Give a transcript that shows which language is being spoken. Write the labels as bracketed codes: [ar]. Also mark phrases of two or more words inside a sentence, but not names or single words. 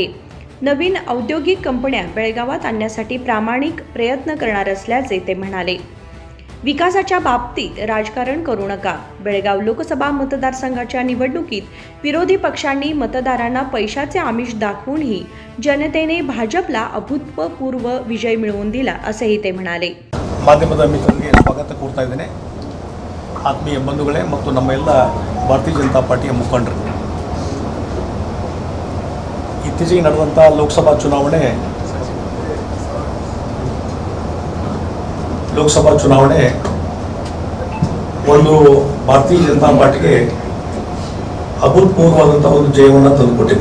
[mr] नवीन औद्योगिक कंपन्या बेळगावात आणण्यासाठी प्रामाणिक प्रयत्न करणार असल्याचे ते म्हणाले। विकासाच्या बाबतीत राजकारण करू नका। बेळगाव लोकसभा मतदारसंघाच्या निवडणुकीत विरोधी पक्षांनी मतदारांना पैशाचे आमिष दाखवूनही जनतेने भाजपला अभूतपूर्व विजय मिळवून दिला, असेही ते म्हणाले। [kn] ಮಾಧ್ಯಮದ ಮಿತ್ರರಿಗೆ ಸ್ವಾಗತ ಕೋರ್ತಾ ಇದ್ದೇನೆ। ಆತ್ಮೀಯ ಬಂಧುಗಳೇ ಮತ್ತು ನಮ್ಮ ಎಲ್ಲ ಭಾರತೀಯ ಜನತಾ ಪಾರ್ಟಿಯ ಮುಖಂಡರು, ಇತ್ತೀಚೆಗೆ ನಡೆದಂಥ ಲೋಕಸಭಾ ಚುನಾವಣೆ ಒಂದು ಭಾರತೀಯ ಜನತಾ ಪಾರ್ಟಿಗೆ ಅಭೂತಪೂರ್ವವಾದಂಥ ಒಂದು ಜಯವನ್ನು ತಂದುಕೊಟ್ಟಿದೆ।